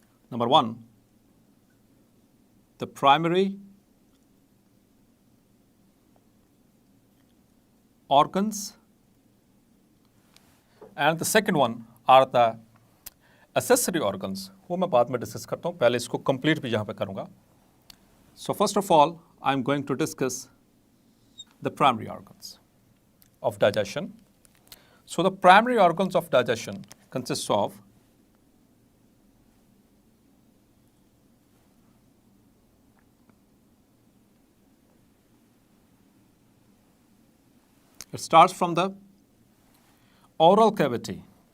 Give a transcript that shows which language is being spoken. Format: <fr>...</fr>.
<en>Number one, the primary organs, and the second one are the accessory organs.</en> <hi>वो मैं बाद में discuss करता हूँ, पहले इसको कंप्लीट भी यहाँ पे करूँगा.</hi> <en>So first of all, I'm going to discuss the primary organs of digestion. So the primary organs of digestion consists of it starts from the oral cavity.</en>